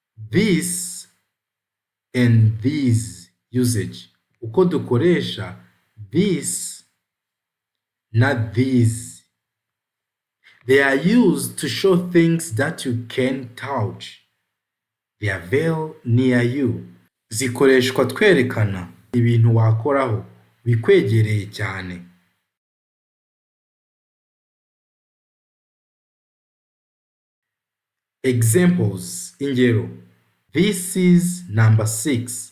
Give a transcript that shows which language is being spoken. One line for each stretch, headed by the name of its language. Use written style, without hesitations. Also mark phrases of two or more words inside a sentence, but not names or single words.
English: this and these usage.
Kinyarwanda: Uko dukoresha this na these.
English: They are used to show things that you can touch. They are very near you.
Kinyarwanda: Zikoreshwa twerekana ibintu wakoraho bikwegereye cyane.
English: Examples, ingero. This is number 6.